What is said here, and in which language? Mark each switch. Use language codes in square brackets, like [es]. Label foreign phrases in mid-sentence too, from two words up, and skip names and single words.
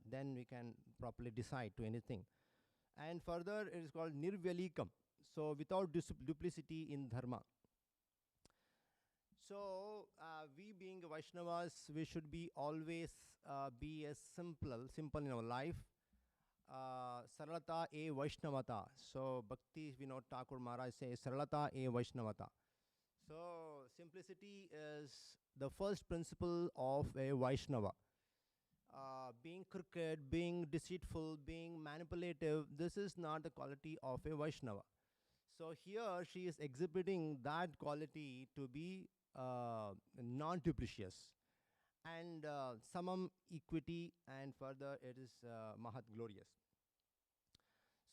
[en] Then we can properly decide to anything. And further, it is called nirvyalikam, so without duplicity in dharma. So we being Vaishnavas, we should be always be as simple in our life. [bn] সরলতা এ বৈষ্ণবতা. [en] So Bhakti Vinod Thakur Maharaj says [bn] সরলতা এ বৈষ্ণবতা. [en] So simplicity is the first principle of a Vaishnava. Being crooked, being deceitful, being manipulative, this is not the quality of a Vaishnava. So here she is exhibiting that quality to be non-duplicious, and samam, equity, and further it is mahat, glorious.